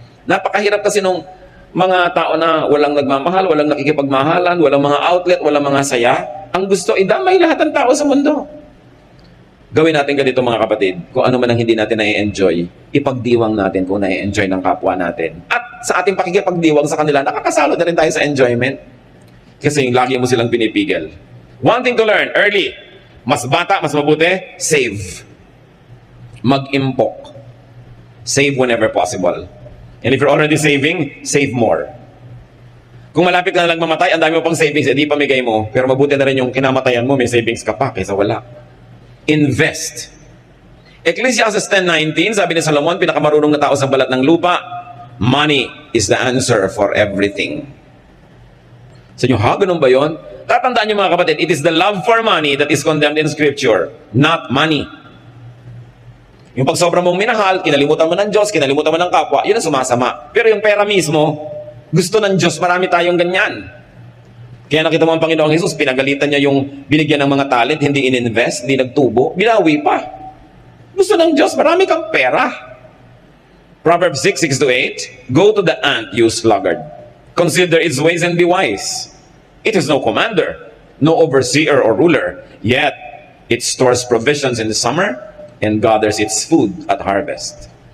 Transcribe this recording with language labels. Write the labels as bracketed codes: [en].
[tl] Napakahirap kasi nung mga tao na walang nagmamahal, walang nakikipagmahalan, walang mga outlet, walang mga saya. Ang gusto, idamay lahat ng tao sa mundo. Gawin natin ganito mga kapatid, kung ano man ang hindi natin na-enjoy, ipagdiwang natin kung na-enjoy ng kapwa natin. At sa ating pakikipagdiwang sa kanila, nakakasalo na rin tayo sa enjoyment. Kasi lagi mo silang pinipigil. [en] One thing to learn, early. [tl] Mas bata, mas mabuti, [en] save. [tl] Mag-impok. [en] Save whenever possible. And if you're already saving, save more. [tl] Kung malapit ka na lang mamatay, ang dami mo pang savings, edi pamigay mo. Pero mabuti na rin yung kinamatayan mo, may savings ka pa, kaysa wala. [en] Invest. [tl] Ecclesiastes 10:19, sabi ni Solomon, pinakamarunong na tao sa balat ng lupa, [en] money is the answer for everything. [tl] Sa inyo, ganun ba yun? Tatandaan nyo mga kapatid, [en] it is the love for money that is condemned in Scripture, not money. [tl] Yung pag sobra mong minahal, kinalimutan mo ng Diyos, kinalimutan mo ng kapwa, yun ang sumasama. Pero yung pera mismo, gusto ng Diyos, marami tayong ganyan. Kaya nakita mo ang Panginoong Jesus, pinagalitan niya yung binigyan ng mga talent, hindi ininvest, hindi nagtubo, binawi pa. Gusto ng Diyos, marami kang pera. [en] Proverbs 6:6-8, go to the ant, you sluggard. Consider its ways and be wise. It is no commander, no overseer or ruler, yet it stores provisions in the summer and gathers its food at harvest.